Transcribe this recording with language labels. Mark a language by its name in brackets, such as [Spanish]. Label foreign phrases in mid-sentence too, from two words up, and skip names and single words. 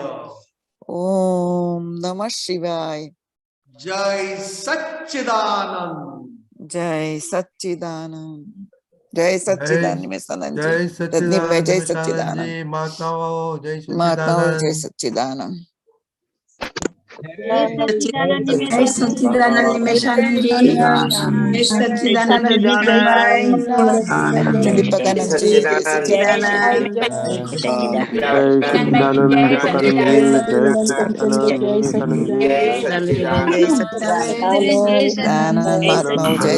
[Sanskrit] ઓમ નમઃ શિવાય. [Gujarati] જય સચ્ચિદાનંદ. જય સચ્ચિદાનંદ. જય સચ્ચિદાનંદ. જય સચ્ચિદાનંદ. જય સચ્ચિદાનંદ. માતાઓ જય માતાઓ જય સચ્ચિદાનંદ. સચ્ચિદાનંદ. सच्चिदानंद જય સચ્ચિદાનંદ નિમેશાનંદ જી, જય સચ્ચિદાનંદ રતન ભાઈ, દીપકાનંદ જી, જય सच्चिदानंद સચ્ચિદાનંદ દીપકાનંદ જી, જય સચ્ચિદાનંદ વિવેકાનંદ જી, જય સચ્ચિદાનંદ સચ્ચિદાનંદ મહાત્મા જય